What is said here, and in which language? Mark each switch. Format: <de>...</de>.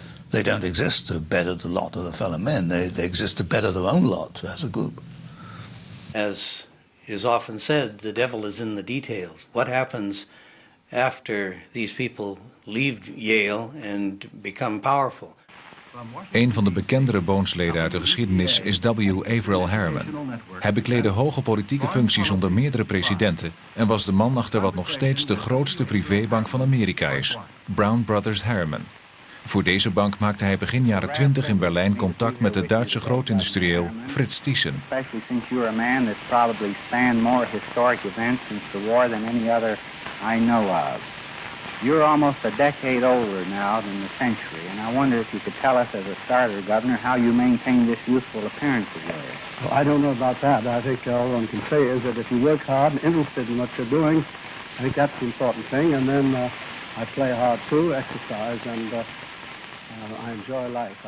<en>They don't exist to better the lot of the fellow men. They exist to better their own lot as a group. As is often said, the devil is in the details. What happens after these people leave Yale and become powerful?</en> <nl>Een van de bekendere Bones-leden uit de geschiedenis is 𝗦𝗵𝗿𝗱 Harriman. Hij bekleedde hoge politieke functies onder meerdere presidenten en was de man achter wat nog steeds de grootste privébank van Amerika is, Brown Brothers Harriman. Voor deze bank maakte hij begin jaren 20 in Berlijn contact met de Duitse grootindustrieel Fritz Thyssen.</nl> <en>Especially since you're a man that's probably spanned more historic events since the war than any other I know of. You're almost a decade older now than the century, and I wonder if you could tell us as a starter, Governor, how you maintain this youthful appearance of yours. Well, I don't know about that. I think all one can say is that if you work hard and interested in what you're doing, I think that's the important thing, and then I play hard too, exercise, and I enjoy life.</en>